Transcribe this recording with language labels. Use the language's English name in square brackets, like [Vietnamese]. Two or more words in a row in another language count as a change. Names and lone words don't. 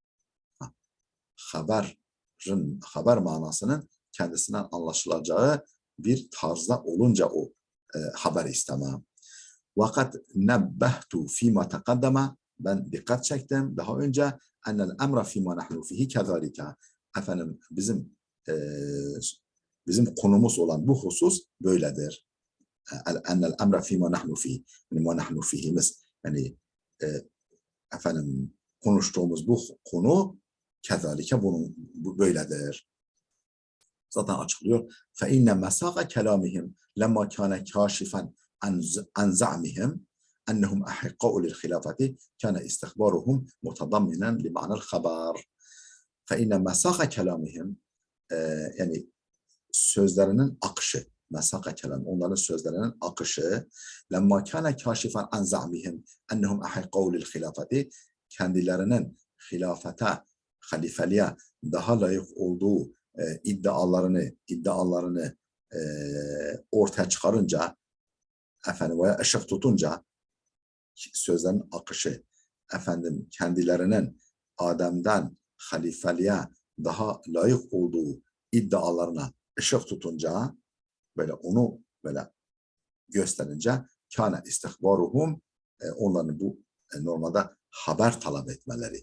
[Turkish] Haber manasının kendisinden anlaşılacağı bir tarzda olunca o haber istemem. [Arabic] وقد نبهت فيما تقدم [Turkish] ben dikkat çektim daha önce [Arabic] أن الأمر فيما نحن فيه كذلك [Turkish] efendim bizim konumuz olan bu husus böyledir. [Arabic] أن الأمر فيما نحن فيه [Turkish] yani [Arabic] ما نحن [Turkish] fihimiz yani efendim konuştuğumuz bu konu kezalike bunun böyledir. Zaten açıklıyor. [Arabic] فَاِنَّ مَسَاقَ كَلَامِهِمْ لَمَّا كَانَ كَاشِفًا عَنْ زَعْمِهِمْ أَنَّهُمْ أَحِقَّاءُ لِلْخِلَافَةِ كَانَ إِسْتِخْبَارُهُمْ مُتَضَمِّنًا لِمَعْنَى الْخَبَرِ فَاِنَّ مَسَاقَ كَلَامِهِمْ [Turkish] yani sözlerinin akışı, [Arabic] مساق كلام, [Turkish] onların sözlerinin akışı [Arabic] لَمَّا كَانَ كَاشِفًا عَنْ زَعْمِهِمْ أَنَّهُمْ أَحِقَّاءُ لِلْخِلَافَةِ [Turkish] kendilerinin hilafete, halifeliğe daha layık olduğu iddialarını ortaya çıkarınca efendim veya ışık tutunca sözlerin akışı efendim kendilerinin Adem'den halifeliğe daha layık olduğu iddialarına ışık tutunca böyle onu böyle gösterince [Arabic] كان استخبارهم [Turkish] onların bu normalde haber talep etmeleri.